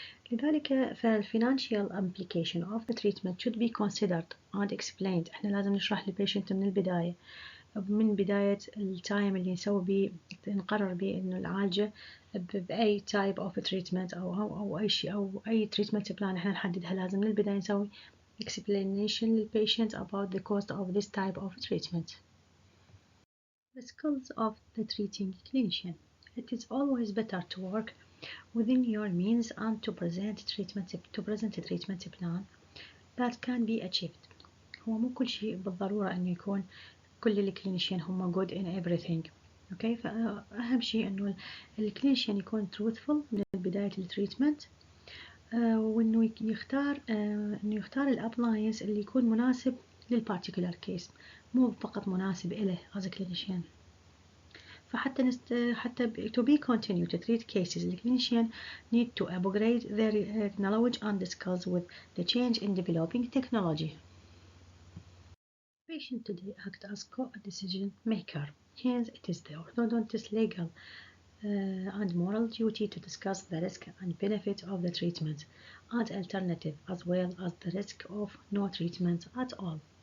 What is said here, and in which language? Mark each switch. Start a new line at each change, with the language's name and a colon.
English: لذلك فالfinancial implication of the treatment should be considered and explained.
Arabic: احنا لازم نشرح للبيشنت من بداية التايم اللي نسوي بيه نقرر بيه إنه نعالجه بأي type of treatment أو أي شيء أو أي treatment plan إحنا نحددها، لازم من البداية نسوي explanation للpatient
English: about the cost of this type of treatment. The skills of the treating clinician. It is always better to work within your means and to present a treatment plan that can be achieved.
Arabic: هو مو كل شيء بالضرورة أنه يكون كل الكلينيشيان هم
English: good in everything.
Arabic: اوكي، فأهم شيء انه الكلينيشيان يكون truthful من بداية التريتمنت، وانه يختار الابلاينس اللي يكون مناسب للبارتيكولار كيس، مو فقط مناسب له
English: as a clinician.
Arabic: فحتى
English: to be continue to treat cases, the clinician need to upgrade their knowledge and discuss with the change in developing technology. Patient today act as co-decision maker. Hence, it is the orthodontist legal and moral duty to discuss the risk and benefit of the treatment and alternative, as well as the risk of no treatment at all.